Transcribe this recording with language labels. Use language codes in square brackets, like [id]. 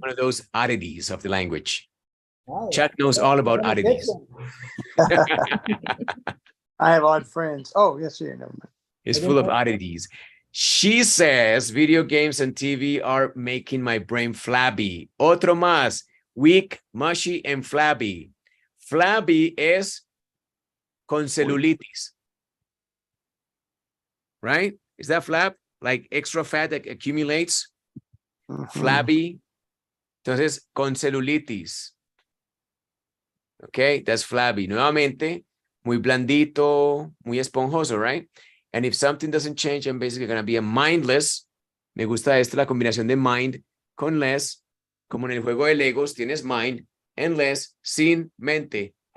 [en] One of those oddities of the language. Ay, Chuck knows all about oddities. I have odd friends. Oh, yes, yeah, never mind. It's full of oddities. She says video games and TV are making my brain flabby. [es] Otro más. [en] Weak, mushy, and flabby. [es] Flabby es con celulitis. [en] Right? Is that flab? Like extra fat that accumulates? Flabby. [es] Entonces, con celulitis. [en] Okay, that's flabby. [es] Nuevamente, muy blandito, muy esponjoso, right? [en] And if something doesn't change, I'm basically going to be a mindless. [es] Me gusta esta, la combinación de mind con less. Como en el juego de Legos, tienes mind and less, sin mente.